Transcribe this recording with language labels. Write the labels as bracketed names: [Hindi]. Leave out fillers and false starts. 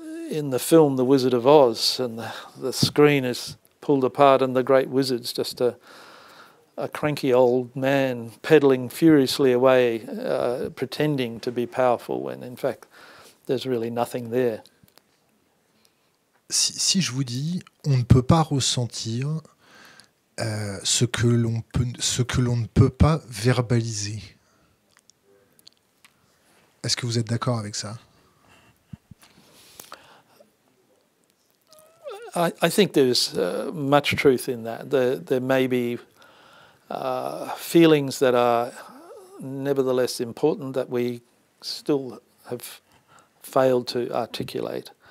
[English] in the film The Wizard of Oz, and the screen is pulled apart and the great wizard's just a cranky old man pedaling furiously away, pretending to be powerful when in fact there's really nothing there. [French] Si je vous dis, on ne peut pas ressentir ce que l'on ne peut pas verbaliser, est-ce que vous êtes d'accord avec ça? [English] I think there's much truth in that. There may be feelings that are nevertheless important that we still have failed to articulate.